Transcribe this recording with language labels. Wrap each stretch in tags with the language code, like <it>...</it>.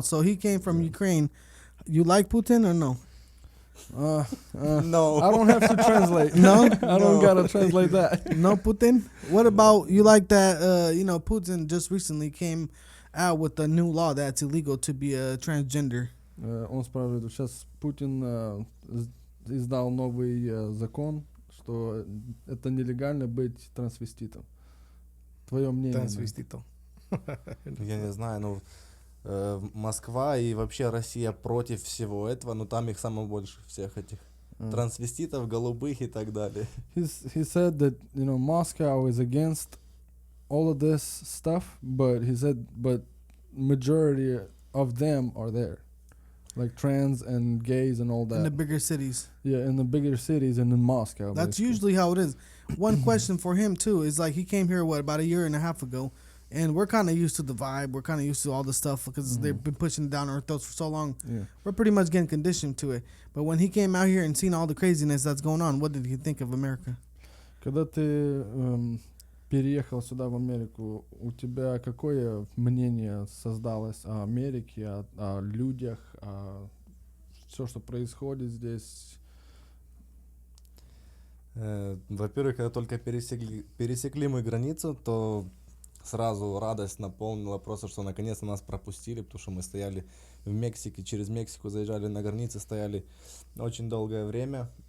<en>So he came from Ukraine. You like Putin or no? No. I don't have to translate. No? I don't gotta translate that. No Putin? What about, you like that, you know, Putin just recently came out with a new law that's illegal to be a transgender.</en> <ru>Он справедливо. Сейчас Путин издал новый закон, что это нелегально быть трансвеститом. Твое мнение? Трансвеститом. Я не знаю, ну Москва и вообще Россия против всего этого, но там их самое больше, всех этих трансвеститов, голубых и так далее.</ru> <en>He said that, you know, Moscow is against all of this stuff, but he said, but majority of them are there, like trans and gays and all that. In the bigger cities. Yeah, in the bigger cities and in Moscow. That's basically usually how it is. One question for him too is like he came here about a year and a half ago. And we're kind of used to the vibe. We're kind of used to all the stuff because they've been pushing it down our throats for so long. Yeah. We're pretty much getting conditioned to it. But when he came out here and seen all the craziness that's going on, what did he think of America?</en> <ru>Когда ты переехал сюда в Америку, у тебя какое мнение создалось о Америке, о людях, о все, что происходит здесь? Во-первых, когда только пересекли мы границу, то сразу радость наполнила просто, что наконец-то нас пропустили, потому что мы стояли в Мексике, через Мексику заезжали на границе, стояли очень долгое время.</ru>